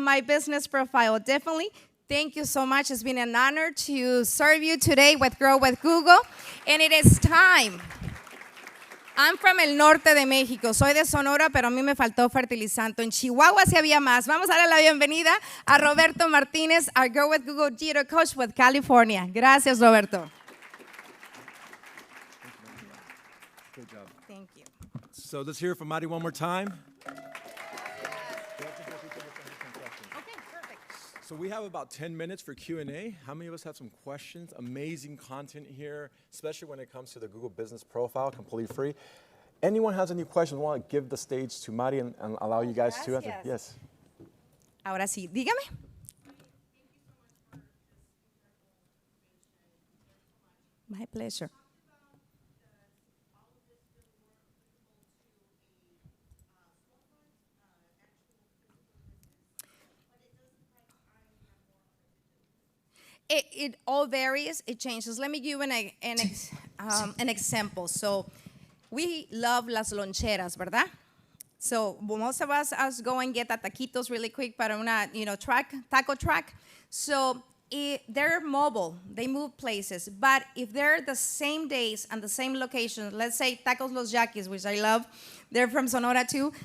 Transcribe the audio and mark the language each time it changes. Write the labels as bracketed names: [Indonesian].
[English] My business profile, definitely. Thank you so much. It's been an honor to serve you today with Grow with Google. And it is time. I'm from [Spanish] el norte de México. Soy de Sonora, pero a mí me faltó fertilizante. En Chihuahua sí había más. Vamos a darle la bienvenida a Roberto Martínez, [English] our Grow with Google Digital Coach with California. [Spanish] Gracias, Roberto. [English] Good job. Thank you. So let's hear it from Mari one more time. Okay, perfect. So we have about 10 minutes for Q&A. How many of us have some questions? Amazing content here, especially when it comes to the Google Business Profile, completely free. Anyone has any questions, want to give the stage to Mari and allow you guys to answer? [Spanish] Gracias. [English] Yes. [Spanish] Ahora sí, dígame. [English] My pleasure. It all varies. It changes. Let me give you an example. So we love [Spanish] las loncheras, ¿verdad? [English] So most of us go and get a taquitos really quick [Spanish] para una, [English] taco truck. So they're mobile. They move places. But if they're the same days and the same location, let's say Tacos Los Yaquis, which I love, they're from Sonora too.